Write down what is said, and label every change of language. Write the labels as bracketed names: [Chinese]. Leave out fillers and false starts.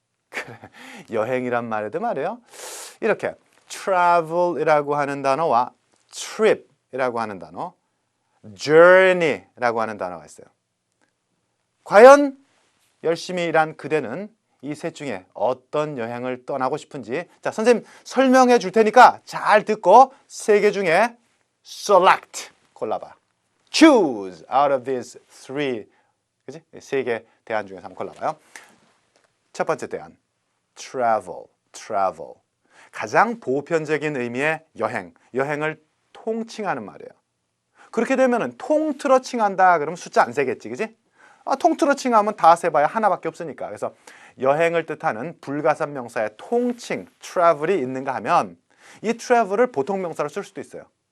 [Korean] 그래, 여행이란 말에도 말이에요. 이렇게 travel이라고 하는 단어와 trip이라고 하는 단어, journey라고 하는 단어가 있어요. 과연 열심히 일한 그대는 이 셋 중에 어떤 여행을 떠나고 싶은지, 자, 선생님 설명해 줄 테니까 잘 듣고 3개 중에 select 골라봐. [English] choose out of these 3, [Korean] 그지? 3개 대안 중에서 한번 골라봐요. 첫 번째 대안, travel. 가장 보편적인 의미의 여행을 통칭하는 말이에요. 그렇게 되면은 통틀어 칭한다 그러면 숫자 안 세겠지, 그지? 통틀어 칭하면 다 세봐야 하나밖에 없으니까. 그래서 여행을 뜻하는 불가산 명사의 통칭 travel이 있는가 하면 이 travel을 보통 명사로 쓸 수도 있어요.